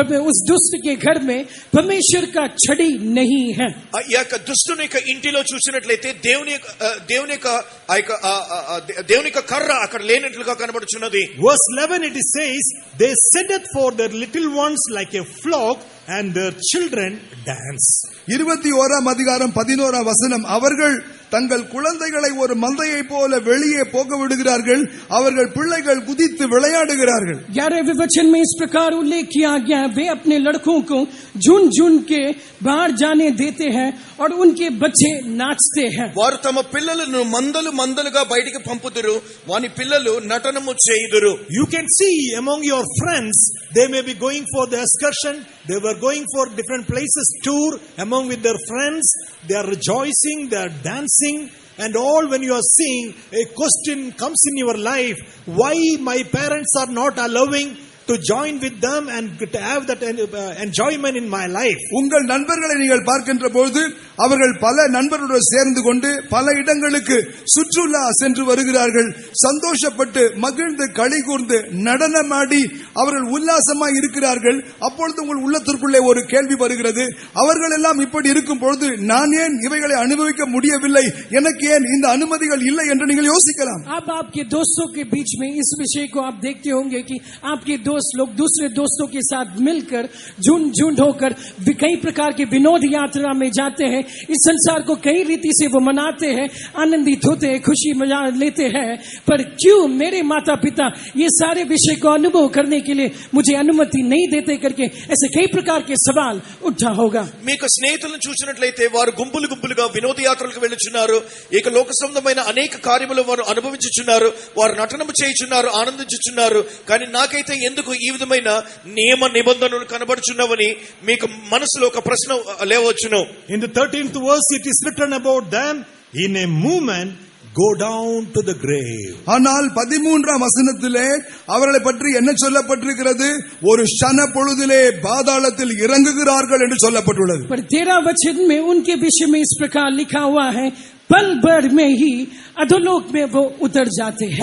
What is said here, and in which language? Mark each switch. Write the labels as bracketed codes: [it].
[hi] उस दुष्ट के घर में परमेश्वर का छड़ी नहीं है. [te] ఈ యొక్క దుష్టుని యొక్క ఇంటిలో చూసినట్లయితే దేవుని యొక్క కర్ర అక్కడ లేనట్లుగా కనబడుచున్నది. [en] Verse 11 it says, they sendeth for their little ones like a flock and their children dance. [ta] 21ஆம் அதிகாரம் 11ஆம் வசனம், அவர்கள் தங்கள் குழந்தைகளை ஒரு மந்தையை போல வெளியே போக விடுகிறார்கள், அவர்கள் பிள்ளைகள் குதித்து விளையாடுகிறார்கள். [hi] 11वें वचन में इस प्रकार उल्लेख किया गया, वे अपने लड़कों को झुंड झुंड के बाहर जाने देते हैं और उनके बच्चे नाचते हैं. [te] వారు తమ పిల్లలను మందలుగా బయటికి పంపుదురు, వాని పిల్లలు నటనము చేయుదురు. [en] You can see among your friends, they may be going for the excursion, they were going for different places, tour among with their friends, they are rejoicing, they are dancing, and all. When you are seeing, a question comes in your life, why my parents are not allowing to join with them and to have that enjoyment in my life. [ta] உங்கள் நண்பர்களை நீங்கள் பார்க்கின்ற பொழுது அவர்கள் பல நண்பர்களுடன் சேர்ந்து கொண்டு பல இடங்களுக்கு சுற்றுலா சென்று வருகிறார்கள், சந்தோஷப்பட்டு மகிழ்ந்து களி கூர்ந்து நடனமாடி அவர்கள் உல்லாசமாய் இருக்கிறார்கள். அப்பொழுது உங்கள் உள்ளத்திற்குள்ளே ஒரு கேள்வி வருகிறது, அவர்கள் எல்லாம் இப்படி இருக்கும் பொழுது நான் ஏன் இவைகளை அனுபவிக்க முடியவில்லை, எனக்கு ஏன் இந்த அனுமதிகள் இல்லை என்று நீங்கள் யோசிக்கலாம். [hi] अब आपके दोस्तों के बीच में इस विषय को आप देखते होंगे कि आपके दोस्त लोग दूसरे दोस्तों के साथ मिलकर झुंड होकर कई प्रकार के विनोद यात्रा में जाते हैं. इस संसार को कई रीति से वो मनाते हैं, आनंदित होते हैं, खुशी मजा लेते हैं, पर क्यों मेरे माता पिता ये सारे विषय को अनुभव करने के लिए मुझे अनुमति नहीं देते करके ऐसे कई प्रकार के सवाल उठा होगा. [te] మీకు స్నేహితులను చూసినట్లయితే వారు గుంపులుగా వినోదయాత్రలకు వెళ్ళుచున్నారు, ఇక లోక సంబంధమైన అనేక కార్యములు వారు అనుభవించుచున్నారు, వారు నటనము చేయుచున్నారు, ఆనందించుచున్నారు. కానీ నాకైతే ఎందుకు ఈ విధమైన నియమ నిబంధనలు కనబడుచున్నవని మీకు మనసులో ఒక ప్రశ్న లేవచ్చును. [en] In the 13th verse it is written about them, in a moment go down to the grave. [ta] ஆனால் 13ஆம் வசனத்திலே அவர்களை பற்றி என்ன சொல்லப்பட்டிருக்கிறது, ஒரு க்ஷண பொழுதிலே பாதாளத்தில் இறங்குகிறார்கள் என்று சொல்லப்பட்டுள்ளது. [hi] पर 13 वचन में उनके विषय में इस प्रकार लिखा हुआ है, पल भर में ही अधोलोक में वो उतर जाते हैं.